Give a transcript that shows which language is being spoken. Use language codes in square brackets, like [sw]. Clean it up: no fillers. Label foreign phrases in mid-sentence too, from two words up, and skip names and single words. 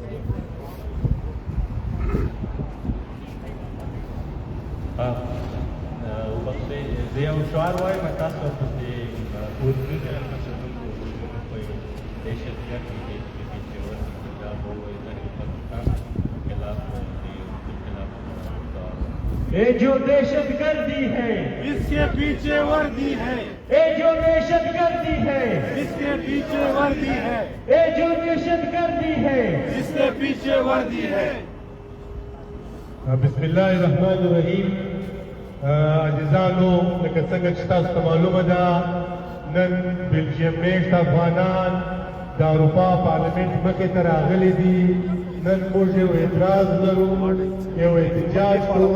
[ps] زه یو شعار وایم تاسو ورته اردو کې دهشتګرد دي چې ورته پنجاب وایي د پاکستان خلاف [ur] یہ جو دہشت گردی ہے اس کے پیچھے وردی ہے, یہ جو دہشت گردی ہے اس کے پیچھے وردی ہے, یہ جو دہشت گردی ہے اس کے پیچھے وردی ہے. [ar] بسم الله الرحمن الرحیم. [ps] عزیزانو لکه څنګه چې تاسو ته معلومه ده نن بلجیم میشت افغانان د اروپا پارلمنټ مخې ته راغلي دي. نن موږ یو اعتراض لرو، یو احتجاج کوو.